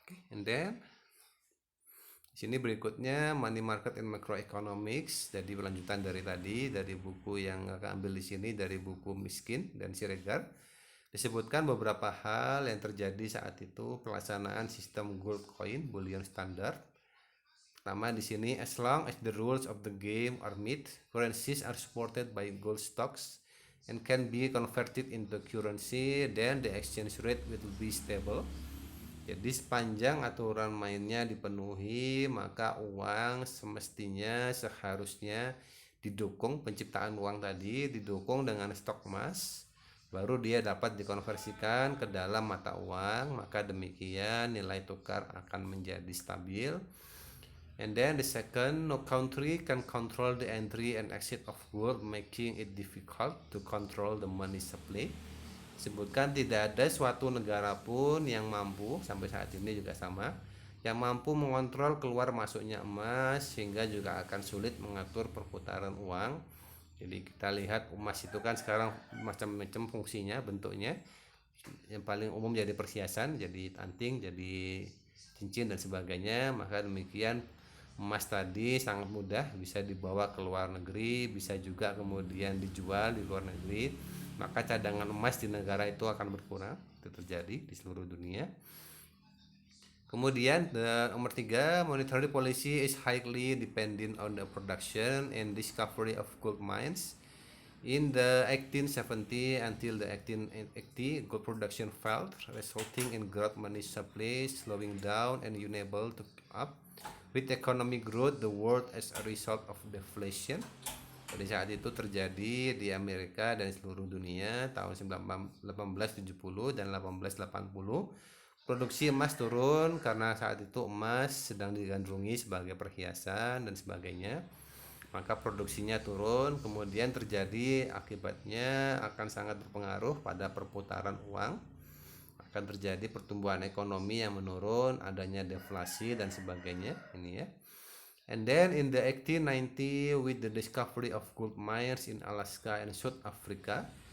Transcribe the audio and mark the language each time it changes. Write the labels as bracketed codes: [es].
[en] And then [id] di sini berikutnya [en] money market and macroeconomics. [id] Jadi lanjutan dari tadi, dari buku yang akan ambil di sini, dari buku Miskin dan Siregar, disebutkan beberapa hal yang terjadi saat itu pelaksanaan sistem gold coin bullion standard. Pertama di sini, [en] as long as the rules of the game are met, currencies are supported by gold stocks and can be converted into currency, then the exchange rate will be stable. [id] Jadi sepanjang aturan mainnya dipenuhi, maka uang semestinya seharusnya didukung, penciptaan uang tadi didukung dengan stok emas, baru dia dapat dikonversikan ke dalam mata uang, maka demikian nilai tukar akan menjadi stabil. [en] And then the second, no country can control the entry and exit of gold, making it difficult to control the money supply. [id] Sebutkan tidak ada suatu negara pun yang mampu, sampai saat ini juga sama, yang mampu mengontrol keluar masuknya emas, sehingga juga akan sulit mengatur perputaran uang. Jadi kita lihat emas itu kan sekarang macam-macam fungsinya, bentuknya. Yang paling umum jadi perhiasan, jadi anting, jadi cincin dan sebagainya. Maka demikian emas tadi sangat mudah bisa dibawa ke luar negeri, bisa juga kemudian dijual di luar negeri. Maka cadangan emas di negara itu akan berkurang. Itu terjadi di seluruh dunia. Kemudian nomor 3, [en] monetary policy is highly dependent on the production and discovery of gold mines. In the 1870 until the 1880, gold production fell, resulting in gold money supply slowing down and unable to keep up with economic growth the world as a result of deflation. [id] Pada saat itu terjadi di Amerika dan seluruh dunia tahun 1870 dan 1880. Produksi emas turun karena saat itu emas sedang digandrungi sebagai perhiasan dan sebagainya. Maka produksinya turun, kemudian terjadi akibatnya akan sangat berpengaruh pada perputaran uang. Akan terjadi pertumbuhan ekonomi yang menurun, adanya deflasi dan sebagainya. Ini ya. [en] And then in the 1890 with the discovery of gold mines in Alaska and South Africa.